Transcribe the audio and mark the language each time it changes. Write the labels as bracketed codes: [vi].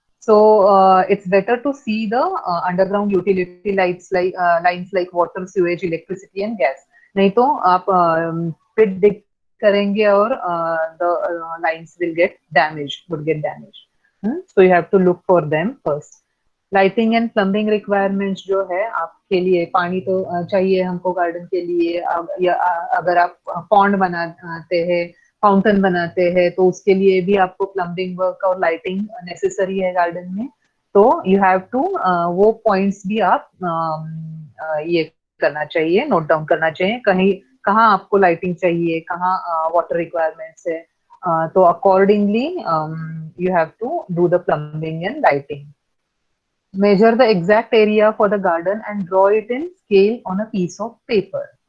[en] So it's better to see the underground utility lines like water, sewage, electricity and gas. [hi] नहीं तो आप [en] pit dig [hi] करेंगे और [en] the lines will get damaged. So you have to look for them first. Lighting and plumbing requirements [hi] जो है आपके लिए, पानी तो चाहिए हमको गार्डन के लिए, या अगर आप पॉन्ड बनाते हैं, फाउंटेन बनाते हैं, तो उसके लिए भी आपको प्लम्बिंग वर्क और लाइटिंग नेसेसरी है गार्डन में. तो [en] you have to [hi] वो पॉइंट्स भी आप ये करना चाहिए, [en] note down [hi] करना चाहिए, कहीं कहाँ आपको लाइटिंग चाहिए, कहाँ वाटर रिक्वायरमेंट्स है, तो [en] Accordingly you have to do the plumbing and lighting. Measure the exact area for the garden and draw it in scale on a piece of paper.